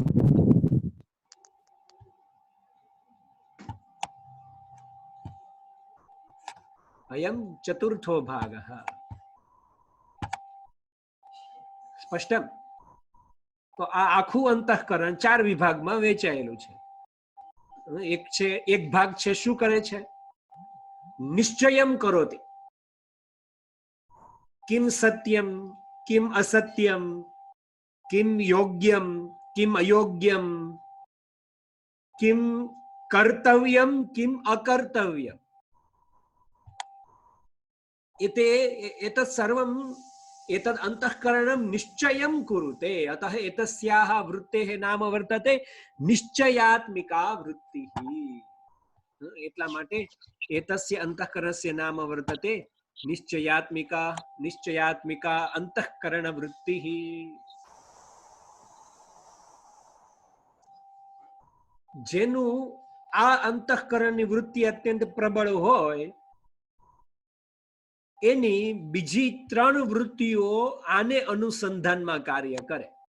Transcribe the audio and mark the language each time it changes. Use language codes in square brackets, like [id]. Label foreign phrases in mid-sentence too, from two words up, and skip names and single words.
[sa] अयं चतुर्थो भागः. स्पष्टम? [gu] તો આ आखું અંતઃકરણ 4 વિભાગમાં વહેંચાયેલું છે. એક ભાગ છે, શું કરે છે? [sa] निश्चयम् करोति. किम् सत्यम्, किम् असत्यम्, किम् योग्यम्, किम् अयोग्यम्, किम् कर्तव्यम्, किम् अकर्तव्यम्. एतत् सर्वम् एतद् अंतःकरणं निश्चयं कुरुते. अतः एतस्याः वृत्तेः नाम वर्तते निश्चयात्मिका वृत्तिः. [gu] એટલા માટે [sa] एतस्य अंतःकरणस्य नाम वर्तते निश्चयात्मिका अंतःकरण वृत्तिः. [gu] જેનું આ અંતઃકરણની વૃત્તિ અત્યંત પ્રબળ હોય, એની બીજી 3 વૃત્તિઓ આને અનુસંધાનમાં કાર્ય કરે.